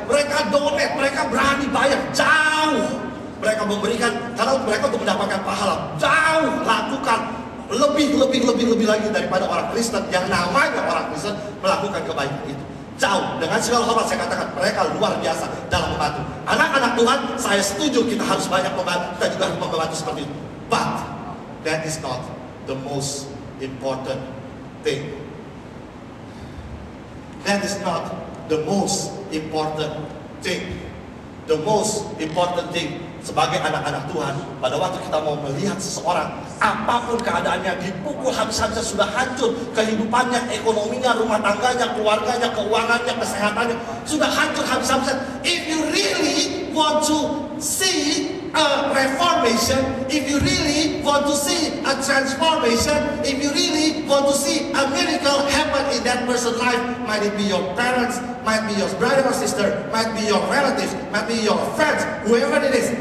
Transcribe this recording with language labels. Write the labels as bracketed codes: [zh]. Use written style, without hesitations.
[id] Mereka donate, mereka berani bayar jauh. Mereka memberikan karena mereka untuk mendapatkan pahala, jauh lakukan lebih lagi daripada orang Kristen yang namanya orang Kristen melakukan kebaikan itu. Jauh, dengan segala hormat saya katakan mereka luar biasa dalam membantu. Anak-anak Tuhan, saya setuju kita harus banyak membantu, kita juga harus membantu seperti itu. [en] But that is not the most important thing. That is not the most important thing. The most important thing [id] sebagai anak-anak Tuhan, pada waktu kita mau melihat seseorang, apapun keadaannya, dipukul habis-habisan, sudah hancur kehidupannya, ekonominya, rumah tangganya, keluarganya, keuangannya, kesehatannya, sudah hancur habis-habisan. [en] If you really want to see a reformation, if you really want to see a transformation, if you really want to see a miracle happen in that person's life, might it be your parents, might be your brother or sister, might be your relatives, might be your friends, whoever it is.